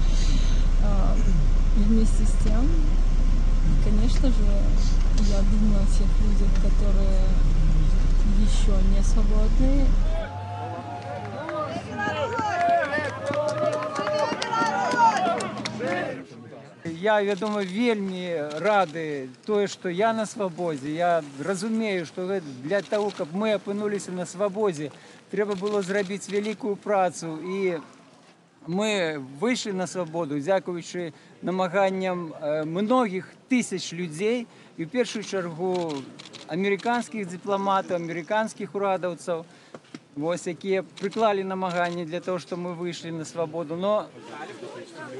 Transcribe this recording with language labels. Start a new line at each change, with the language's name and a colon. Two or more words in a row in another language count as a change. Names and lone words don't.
Russian: И вместе с тем, конечно же, я думаю о тех людях, которые еще не свободны. Я думаю,
Belarusian: вельмі рады тое, што я на свабодзе. Я разумею, што
Russian: для того,
Belarusian: каб мы апынуліся на свабодзе, трэба было зрабіць вялікую працу. І мы выйшлі на свабоду, дзякуючы намаганням многіх тысяч людзей, і ў першую чаргу амерыканскіх дыпламатаў, амерыканскіх урадаўцаў, вось, якія прыклалі намаганні
Russian: для того,
Belarusian: што мы выйшлі на свабоду.